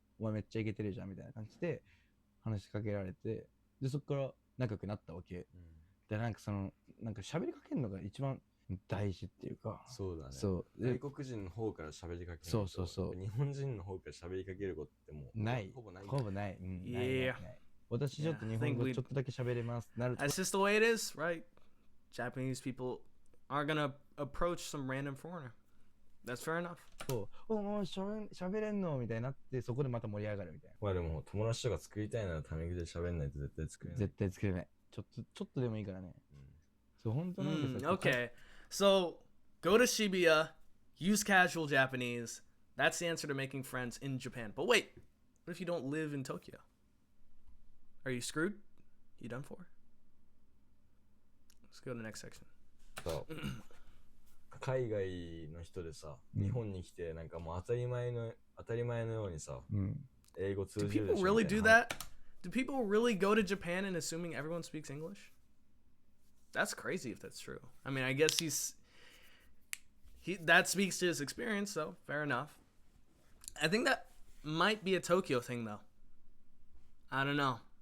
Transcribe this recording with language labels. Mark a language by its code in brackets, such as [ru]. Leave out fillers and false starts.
[ja] お前めっちゃイケてるじゃんみたいな感じで話しかけられて、でそっから仲良くなったわけ。でなんかそのなんか喋りかけるのが一番大事っていうか。そうだね。そう。外国人の方から喋りかける。そう。日本人の方から喋りかけることってもうない。ほぼない。ない。私ちょっと日本語ちょっとだけ喋れますなると。 [en] That's just the way it is, right? Japanese people are gonna approach some random foreigner.That's fair enough. [ja] そう。もう喋れんのみたいになって、そこでまた盛り上がるみたいな。まあでも友達とか作りたいならタメ口で喋んないと絶対作れない。絶対作れない。ちょっとでもいいからね。そう、本当なんですよ。 [en] Okay. So, go to Shibuya, use casual Japanese. That's the answer to making friends in Japan. But wait, what if you don't live in Tokyo? Are you screwed? You done for? Let's go to the next section. [ja] そう。海外の人でさ、日本に来てなんかもう当たり前のようにさ、英語通じるでしょ。 [en] Do people really do that? Do people really go to Japan and assuming everyone speaks English? That's crazy if that's true. I mean, I guess that speaks to his experience, so fair enough. I think that might be a Tokyo thing, though. I don't know.